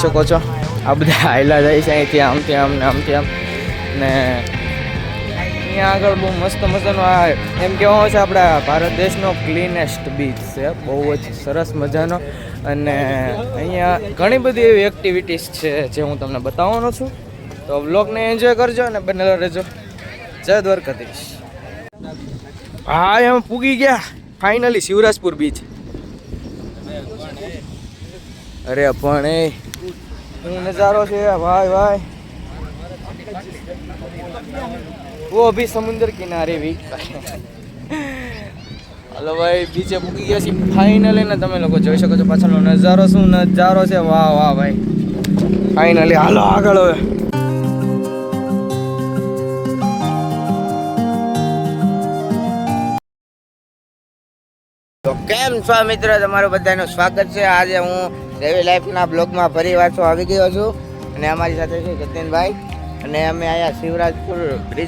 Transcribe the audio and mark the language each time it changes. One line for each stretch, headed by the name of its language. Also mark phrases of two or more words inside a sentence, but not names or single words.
Gujarati: શકો છો આ બધા હાયલા જાય છે અહીંથી આમથી આમ ને અહીંયા આગળ બહુ મસ્ત મજાનો આ એમ કહેવામાં છે આપણા ભારત દેશનો
English: cleanest beach
Gujarati: છે બહુ જ સરસ મજાનો અને અહીંયા ઘણી બધી એવી એક્ટિવિટીઝ છે જે હું તમને બતાવવાનો છું તો વ્લોગને એન્જોય કરજો અને બનેલો રહેજો જય દ્વારકાધીશ હા એમ પૂગી ગયા ફાઇનલી શિવરાજપુર બીચ અરે પણ એ શું નજારો છે ભાઈ
Hindi: वो अभी समुंदर किनारे भी हेलो भाई बीचे पूकी
Gujarati: ગયા છે ફાઇનલી ને તમે લોકો જોઈ શકો છો પાછળનો નજારો શું નજારો છે વાહ વાહ ભાઈ ફાઇનલી હાલો આગળ હવે તો કેમ છો મિત્રો તમારું બધાનું સ્વાગત છે આજે હું રેવી લાઈફના બ્લોગમાં ફરીવાર આવી ગયો છું અને અમારી સાથે છે જતીનભાઈ અને અમે અહીંયા શિવરાજપુર બ્રિજ